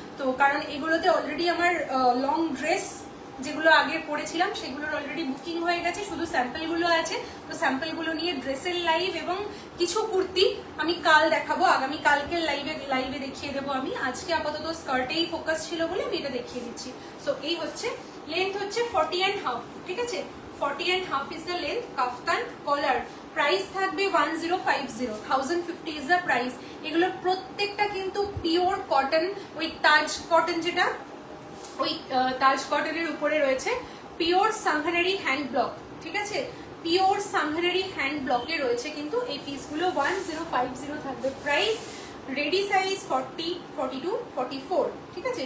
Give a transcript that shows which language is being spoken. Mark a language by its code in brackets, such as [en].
[bn] তো কারণ এগুলোতে অলরেডি আমার লং ড্রেস যেগুলো আগে পরেছিলাম সেগুলোর অলরেডি বুকিং হয়ে গেছে, শুধু স্যাম্পলগুলো আছে। তো স্যাম্পলগুলো নিয়ে ড্রেসের লাইভ এবং কিছু কুর্তি আমি কাল দেখাবো, আগামী কালকের লাইভে দেখিয়ে দেবো আমি। আজকে আপাতত স্কার্টেই ফোকাস ছিল বলে আমি এটা দেখিয়ে দিচ্ছি। সো এই হচ্ছে লেন্থ হচ্ছে 40.5, ঠিক আছে? [en] 40.5 is the length, [bn] kaftan collar. Price থাকবে 1050, [en] 1050 is the price। [bn] এগুলোর প্রত্যেকটা কিন্তু পিওর কটন, ওই তাজ কটন, যেটা ওই তাজ কটনের উপরে রয়েছে পিওর সাংহানারি হ্যান্ড ব্লক, ঠিক আছে? পিওর সাংহানারি হ্যান্ড ব্লকে রয়েছে কিন্তু এই পিসগুলো। 1050 থাকবে প্রাইস। রেডি সাইজ 40, 42, 44, ঠিক আছে?